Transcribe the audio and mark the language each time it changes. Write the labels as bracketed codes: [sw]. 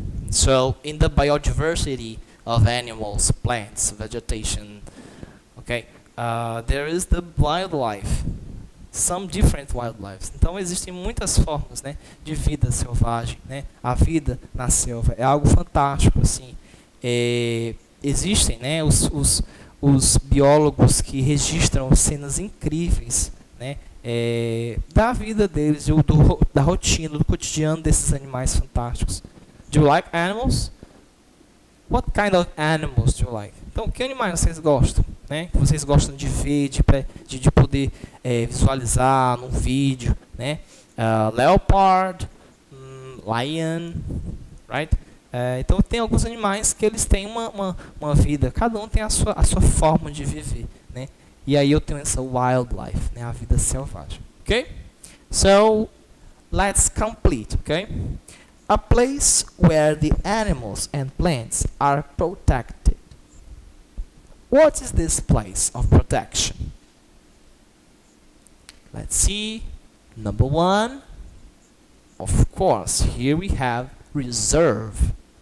[en] So, in the biodiversity of animals, plants, vegetation, okay, there is the wildlife. Some different wildlife. [pt] Então existem muitas formas, né, de vida selvagem, né? A vida na selva é algo fantástico, assim. Existem, né, os biólogos que registram cenas incríveis, né, da vida deles, da rotina, do cotidiano desses animais fantásticos. [en] Do you like animals? What kind of animals do you like? [pt] Então, que animais vocês gostam? Né? Que vocês gostam de ver, de poder visualizar num vídeo, né? [en] Leopard, lion, right? [pt] Então tem alguns animais que eles têm uma vida, cada um tem a sua forma de viver, né? E aí eu tenho essa wildlife, né? A vida selvagem, ok? [en] So let's complete, okay? A place where the animals and plants are protected. What is this place of protection? Let's see. Number 1, of course, here we have reserve.